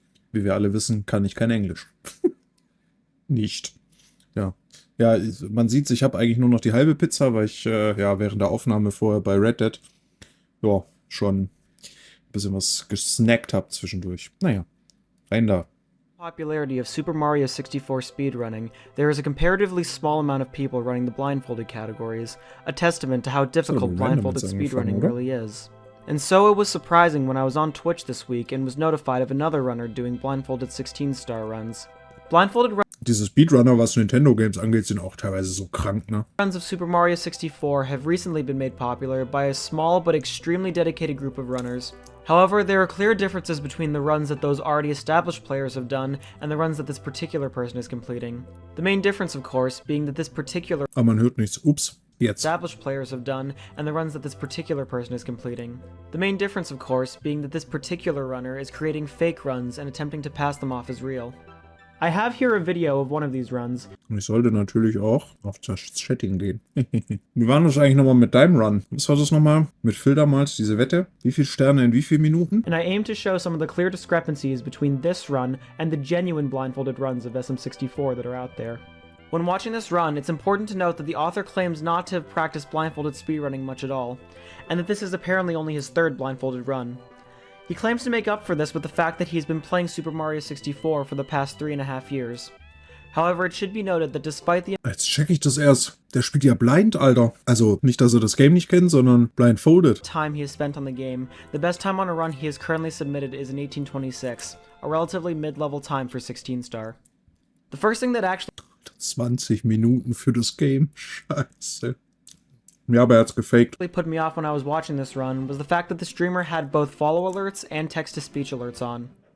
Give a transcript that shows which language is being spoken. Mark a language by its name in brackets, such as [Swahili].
[German] Wie wir alle wissen, kann ich kein Englisch. Nicht. Ja. Ja, man sieht, ich habe eigentlich nur noch die halbe Pizza, weil ich ja während der Aufnahme vorher bei Red Dead ja schon ein bisschen was gesnackt habe zwischendurch. Naja, rein da. [English] Popularity of Super Mario 64 speedrunning, there is a comparatively small amount of people running the blindfolded categories, a testament to how difficult blindfolded speedrunning really is. And so it was surprising when I was on Twitch this week and was notified of another runner doing blindfolded 16-star runs. Blindfolded [German] Diese Speedrunner, was Nintendo-Games angeht, sind auch teilweise so krank, ne? [English] runs of Super Mario 64 have recently been made popular by a small but extremely dedicated group of runners. However, there are clear differences between the runs that those already established players have done and the runs that this particular person is completing. The main difference, of course, being that this particular [German] Aber man hört nichts. Ups, jetzt. [English] established players have done and the runs that this particular person is completing. The main difference, of course, being that this particular runner is creating fake runs and attempting to pass them off as real. I have here a video of one of these runs. [German] Und ich sollte natürlich auch auf das Chatting gehen. Wie war das eigentlich nochmal mit deinem Run? Was war das nochmal? Mit Phil damals, diese Wette? Wie viele Sterne in wie vielen Minuten? [English] And I aim to show some of the clear discrepancies between this run and the genuine blindfolded runs of SM64 that are out there. When watching this run, it's important to note that the author claims not to have practiced blindfolded speedrunning much at all, and that this is apparently only his third blindfolded run. He claims to make up for this with the fact that he's been playing Super Mario 64 for the past 3.5 years. However, it should be noted that despite the [German] Jetzt check ich das erst. Der spielt ja blind, Alter. Also nicht, dass er das Game nicht kennt, sondern blindfolded. [English] time he has spent on the game, the best time on a run he has currently submitted is in 1826, a relatively mid-level time for 16-star. The first thing that actually [German] 20 Minuten für das Game. Scheiße. Ja, aber er hat's gefaked. [English] put me off when I was watching this run was the fact that the streamer had both follow alerts and text-to-speech alerts on.